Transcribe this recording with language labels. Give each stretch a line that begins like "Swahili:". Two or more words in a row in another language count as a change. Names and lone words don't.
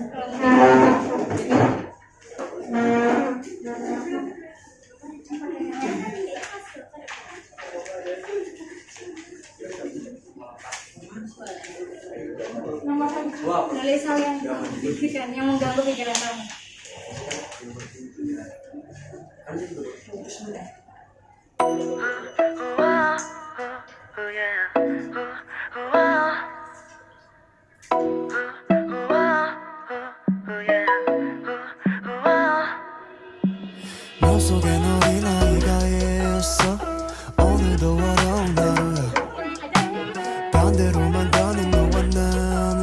Indonesian: Wow. Nulis hal yang yang mengganggu pikiran kamu.
Korean: 몸속에 너린 아이가 있어 오늘도 어려운 하루야 반대로만 가는 너와 나는